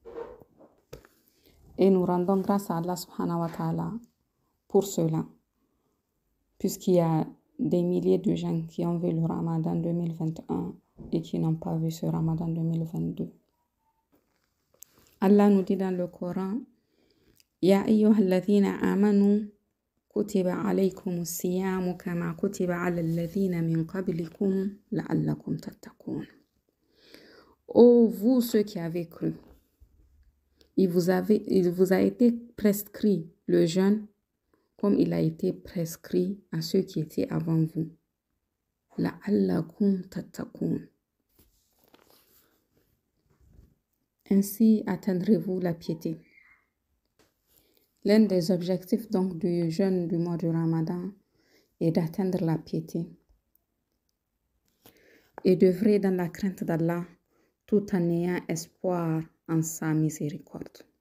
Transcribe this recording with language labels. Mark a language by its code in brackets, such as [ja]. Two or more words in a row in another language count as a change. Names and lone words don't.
[fr] Et nous rendons grâce à Allah [ar] سبحانه وتعالى [fr] pour cela, puisqu'il y a des milliers de gens qui ont vu le Ramadan 2021 et qui n'ont pas vu ce Ramadan 2022. Allah nous dit dans le Coran, [ar] يا أيها الذين آمنوا كتب عليكم الصيام كما كتب على الذين من قبلكم لعلكم تتقون. [fr] Ô vous ceux qui avez cru, il vous a été prescrit le jeûne comme il a été prescrit à ceux qui étaient avant vous. [ar] لعلكم تتقون. [fr] Ainsi atteindrez-vous la piété. L'un des objectifs donc du jeûne du mois du Ramadan est d'atteindre la piété et d'œuvrer dans la crainte d'Allah tout en ayant espoir en sa miséricorde.